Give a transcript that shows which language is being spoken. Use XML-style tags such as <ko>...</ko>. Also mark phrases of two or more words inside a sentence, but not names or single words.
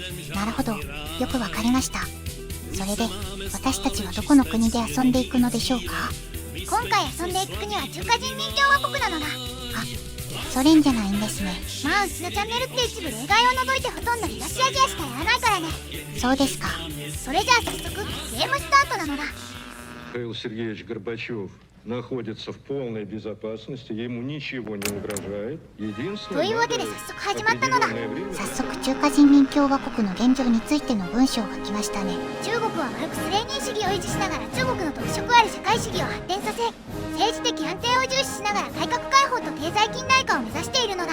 <ja>なるほど、よくわかりました。それで私たちはどこの国で遊んでいくのでしょうか。今回遊んでいく国は中華人民共和国なのだ。あ、ソ連じゃないんですね。まあうちのチャンネルって一部例外を除いてほとんど東アジアしかやらないからね。そうですか。それじゃあ早速ゲームスタートなのだ。</ja> <ru>Михаил Сергеевич Горбачев находится в полной безопасности, ему ничего не угрожает.</ru> <ja>というわけで早速始まったのだ。早速中華人民共和国の現状についての文章が来ましたね。中国はマルクス・レーニン主義を維持しながら中国の特色ある社会主義を発展させ、政治的安定を重視しながら改革開放と経済近代化を目指しているのだ。</ja>